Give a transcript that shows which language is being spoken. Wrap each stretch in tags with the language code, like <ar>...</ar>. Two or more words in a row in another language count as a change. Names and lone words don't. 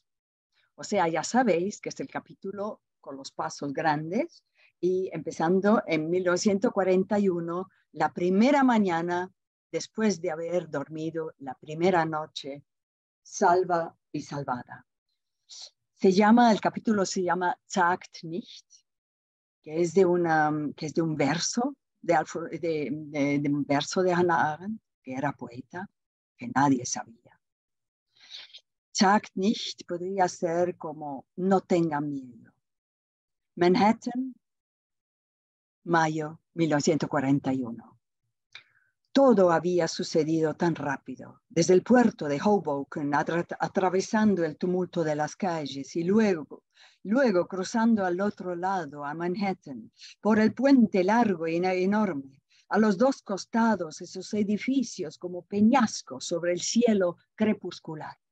<es>O sea, ya sabéis que es el capítulo con los pasos grandes y empezando en 1941, la primera mañana después de haber dormido la primera noche, salva y salvada. El capítulo se llama Sagt nicht, que es de un verso de un verso de Hannah Arendt, que era poeta, que nadie sabía. Sagt nicht podría ser como no tengan miedo. Manhattan, mayo 1941. Todo había sucedido tan rápido, desde el puerto de Hoboken, atravesando el tumulto de las calles y luego cruzando al otro lado a Manhattan, por el puente largo y enorme, a los dos costados esos edificios como peñascos sobre el cielo crepuscular.</es>